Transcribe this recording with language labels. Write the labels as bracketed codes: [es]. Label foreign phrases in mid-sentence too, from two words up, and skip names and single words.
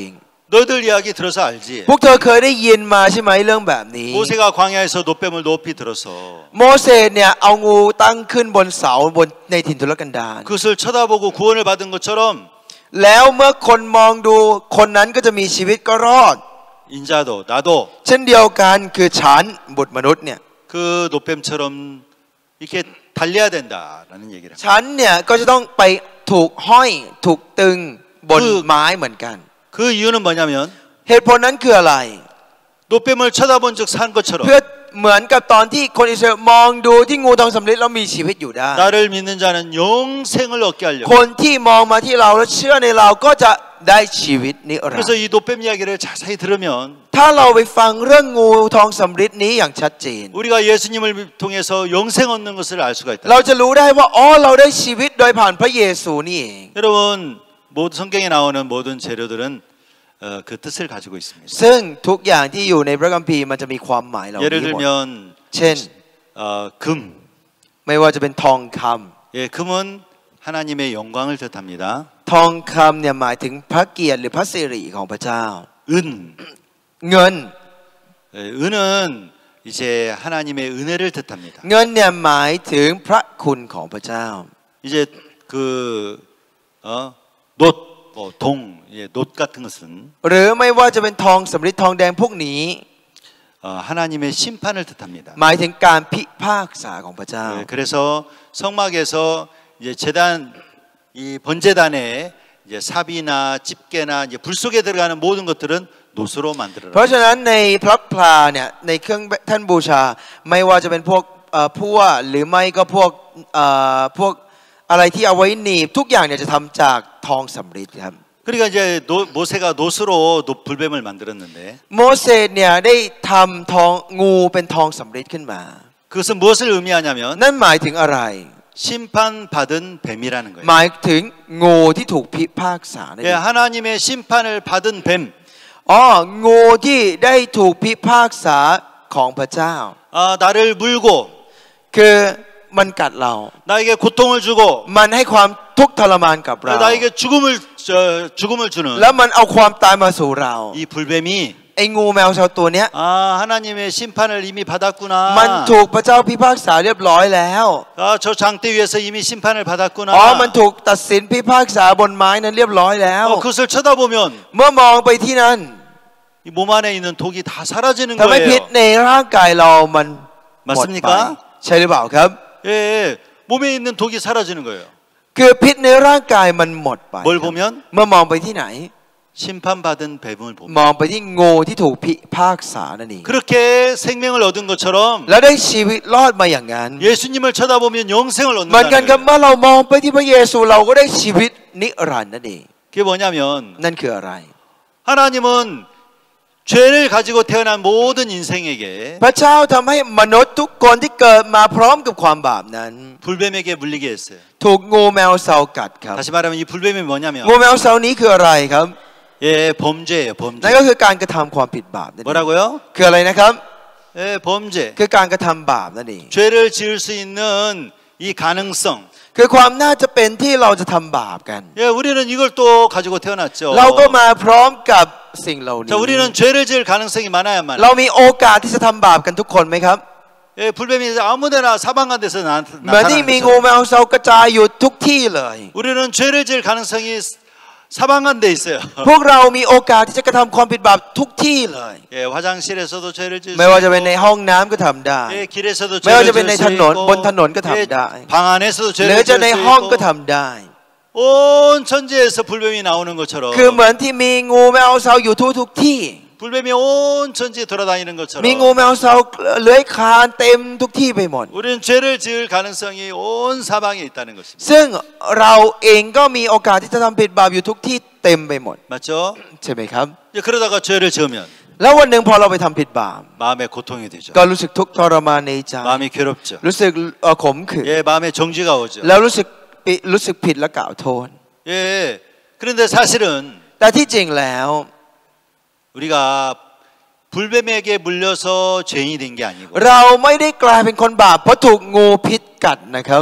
[ko] 너희들 이야기 들어서 알지. [th] พวกเธอเคยได้ยินมาใช่ไหมเรื่องแบบนี้ [ko] 모세가 광야에서 노뱀을 높이 들어서 [th] โมเสสเนี่ยเอางูตั้งขึ้นบนเสาบนในถิ่นทุรกันดาร [ko] 그것을 쳐다보고 구원을 받은 것처럼 [th] แล้วเมื่อคนมองดูคนนั้นก็จะมีชีวิตก็รอด [ko] 인자도 나도 [th] เช่นเดียวกันคือฉันบุตรมนุษย์เนี่ย [ko] 그 노뱀처럼 이렇게 달려야 된다라는 얘기를 합니다. [th] ฉันเนี่ยก็จะต้องไปถูกห้อยถูกตึงบนไม้เหมือนกัน [ko] 그 이유는 뭐냐면 [th] เหตุผลนั้นคืออะไร [ko] 노뱀을 쳐다본 적 산 것처럼 [th] เพื่อเหมือนกับตอนที่คนอิสราเอลมองดูที่งูทองสำริดแล้วมีชีวิตอยู่ได้ [ko] 나를 믿는 자는 영생을 얻게 [th] ค [ko] 하려고. [th] นที่มองมาที่เราและเชื่อในเราก็จะได้ชีวิตนิรันด [ko] 그래서 [th] ร์ [ko] 이 노뱀 이야기를 자세히 들으면 [th] ถ้าเราไปฟังเรื่องงูทองสำริดนี้อย่างชัดเจน [ko] 우리가 예수님을 통해서 영생 얻는 것을 알 수가 있다. [th] เราจะรู้ได้ว่าอ๋อเราได้ชีวิตโดยผ่านพระเยซูนี่เอง [ko] 여러분 모든 성경에 나오는 모든 재료들은 그 뜻을 가지고 있습니다. [th] ซึ่งทุกอย่างที่อยู่ในพระคัมภีร์มันจะมีความหมายเหล่า [ko] 예를 [th] นี้หมด [ko] 들면 [th] เช่น [ko] 금. [th] ไม่ว่าจะเป็นทองค [ko] 예, 금은 하나님의 영광을 뜻합니다. [th] ำทองคำเนี่ยหมายถึงพระเกียรติหรือพระสิริของพระเจ้า [ko] 은. [th] เงิน [ko] 예, 은은 이제 하나님의 은혜를 뜻합니다. [th] เงินเนี่ยหมายถึงพระคุณของพระเจ้า [ko] 이제 그 놋, 동, 예, 놋 같은 것은 [th] หรือไม่ว่าจะเป็นทองสำริดทองแดงพวกนี้ [ko] 하나님의 심판을 뜻합니다. [th] หมายถึงการพิพากษาของพระเจ้า [ko] 예, 그래서 성막에서 이제 제단 이 번제단에 이제 삽이나 집게나 이제 불 속에 들어가는 모든 것들은 놋으로 [th] เพราะ [ko] 만들어라. [th] ฉะนั้นในพระพลาเนี่ยในเครื่องท่านบูชาไม่ว่าจะเป็นพวกพั่วหรือไม่ก็พวกอะไรที่เอาไว้หนีบทุกอย่างเนี่ยจะทำจากทองสำริดครับ [ko] 그러니까 이제 모세가 놋으로 불뱀을 만들었는데 [th] โมเสสเนี่ยได้ทำทองงูเป็นทองสำริดขึ้นมา [ko] 그것은 무엇을 의미하냐면 [th] นั่นหมายถึงอะไร [ko] 심판받은 뱀이라는 [th] ห [ko] 거예요. [th] มายถึงงูที่ถูกพิพากษานั่นเอ [ko] 예, [th] ง [ko] 하나님의 심판을 받은 뱀. [th] อ๋องูที่ได้ถูกพิพากษาของพระเจ้า [ko] 나를 물고 [th] คือมันกัดเรา [ko] 나에게 고통을 주고 [th] มันให้ความทุกข์ทรมานกับเรา [ko] 나에게 죽음을 주는 [th] แล้วมันเอาความตายมาสู่เรา [ko] 이 불뱀이 [th] ไอ้งูแมวชาวตัวเนี้ย [ko] 하나님의 심판을 이미 받았구나. [th] มันถูกพระเจ้าพิพากษาเรียบร้อยแล้ว [ko] 저 장대 위에서 이미 심판을 받았구나. [th] อ๋อมันถูกตัดสินพิพากษาบนไม้นั้นเรียบร้อยแล้ว [ko] 그것을 쳐다보면 [th] เมื่อมองไปที่นั่น [ko] 이 몸 안에 있는 독이 다 사라지는 [th] ทำให้พิษ [ko] 거예요. [th] ในร่างกายเรามันหมดไป [ko] 맞습니까? [th] ใช่หรือเปล่าครับ [ko] 예, 몸에 있는 독이 사라지는 거예요. [th] คือพิษในร่างกายมันหมดไป [ko] 뭘 보면 [th] เมื่อมองไปที่ไหน [ko] 심판받은 뱀을 [th] ม [ko] 봅니다. [th] องไปที่งูที่ถูกพิพากษานั่นเอง [ko] 그렇게 생명을 얻은 것처럼 [th] และได้ชีวิตรอดมาอย่างนั้น [ko] 예수님을 쳐다보면 영생을 [th] เหมือนกัน [ko] 얻는다는 [th] ครับ [ko] 거예요. [th] เมื่อเรามองไปที่พระเยซูเราก็ได้ชีวิตนิรันดร์นั่นเอง [ko] 그게 뭐냐면 [th] นั่นคืออะไร [ko] 하나님은 죄를 가지고 태어난 모든 인생에게 [th] พระเจ้าทำให้มนุษย์ทุกคนที่เกิดมาพร้อมกับความบาปนั้น [ko] 불뱀에게 물리게 했어요. [th] ถูกงูแมวเซากัดครับ [ko] 다시 말하면 이 불뱀이 뭐냐면 [th] งูแมวเซานี้คืออะไรครับ [ko] 예, 범죄예요. [th] นั่น [ko] 범죄. [th] ก็คือการกระทำความผิดบาปนั่นเอง [ko] 뭐라고요? [th] คืออะไรนะครับ [ko] 예, 범죄. [th] คือการกระทำบาปนั่นเอง [ko] 죄를 지을 수 있는 이 가능성. [th] คือความน่าจะเป็นที่เราจะทำบาปกัน [ko] 예, 우리는 이걸 또 가지고 태어났죠. [th] เราก็มาพร้อมกับสิ่งเหล่านี้ [ko] 자, 우리는 죄를 지을 가능성이 많아야 [th] เรา [ko] 많아요. [th] มีโอกาสที่จะทำบาปกันทุกคนไหมครับ [ko] 예, 불뱀이 아무데나 사방간 데서 [th] เหมือนที่มีงู [ko] 나타나는 [th] แมวเซากระจายอยู่ทุกที่เลย [ko] 우리는 죄를 지을 가능성이 사방간 데 있어요. [th] พวกเรามีโอกาสที่จะกระทำความผิดบาปทุกที่เลย [ko] 예, 화장실에서도 죄를 지을 수 [th] ไม่ว่าจะเป็นใน [ko] 있고 [th] ห้องน้ำก็ทำได้ [ko] 예, 길에서도 [th] ไม่ว่า [ko] 죄를 [th] จะเป็นใน [ko] 지을 [th] ถ [ko] 수 [th] นน [ko] 있고 [th] บนถนนก็ [ko] 예, [th] ทำได้ [ko] 방 안에서도 [th] หรือ [ko] 죄를 [th] จะ [ko] 지을 [th] ใน [ko] 수 [th] ห้องก็ [ko] 있고 [th] ทำได้ [ko] 온 천지에서 불뱀이 나오는 것처럼 [th] คือเหมือนที่มีงูแมวเซาอยู่ทุกที่ [ko] 불뱀이 온 천지에 돌아다니는 것처럼 [th] มีงูแมวเซาเลื้อยคลานเต็มทุกที่ไปหมด [ko] 우리는 죄를 지을 가능성이 온 사방에 있다는 것입니다. [th] ซึ่งเราเองก็มีโอกาสที่จะทำผิดบาปอยู่ทุกที่เต็มไปหมด [ko] 맞죠? [th] ใช่ไหมครับ [ko] 이제 그러다가 죄를 지으면 [th] แล้ววันหนึ่งพอเราไปทำผิดบาป [ko] 마음에 고통이 되죠. [th] ก็รู้สึกทุกข์ทรมานในใจ [ko] 마음이 괴롭죠. [th] รู้สึกขมขื่น [ko] 예, 마음에 정지가 오죠. [th] แล้วรู้สึกผิดและกล่าวโทษ [ko] 예. 그런데 사실은 [th] แต่ที่จริงแล้ว [ko] 우리가 불뱀에게 물려서 죄인이 된 게 아니고 [th] เราไม่ได้กลายเป็นคนบาปเพราะถูกงูพิษกัดนะครับ